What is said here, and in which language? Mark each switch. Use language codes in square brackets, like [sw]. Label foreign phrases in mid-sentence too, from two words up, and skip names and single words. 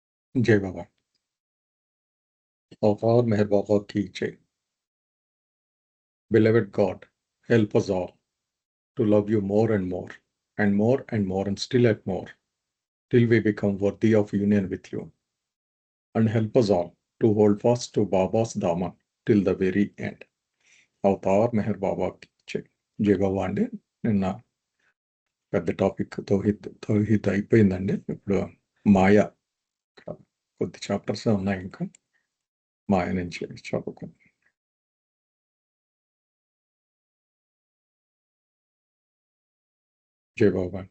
[hi] जय बाबा। अवतार मेहर बाबा की जय। [en] Beloved God, help us all to love you more and more, and more and more, and still at more, till we become worthy of union with you. And help us all to hold fast to Baba's Dama till the very end. [te] అవతార్ మెహర్ బాబా జై. జై బాబా అండి. నిన్న పెద్ద టాపిక్ తౌహీద్ అయిపోయిందండి. ఇప్పుడు మాయ కొద్ది చాప్టర్స్ ఉన్నాయి, ఇంకా మాయ నుంచి చదువుకుందాం. జై బాబా అండి.